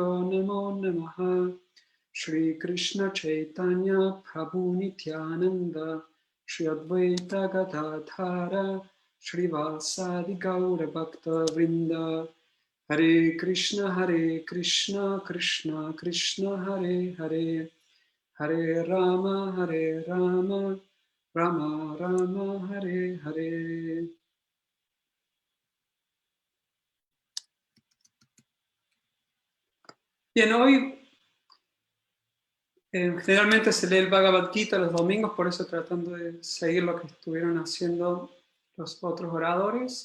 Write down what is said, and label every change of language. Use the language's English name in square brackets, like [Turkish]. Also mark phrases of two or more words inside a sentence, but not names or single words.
[Sanskrit] Namo Namaha Shri Krishna Chaitanya Prabhu Nityananda Shri Advaita Gadadhara Shri Vasadi Gaura Bhakta Vrinda Hare Krishna Krishna Krishna Hare Hare Hare Rama Rama Rama Hare Hare. [Spanish] Bien, hoy generalmente se lee el Bhagavad Gita los domingos, por eso tratando de seguir lo que estuvieron haciendo los otros oradores.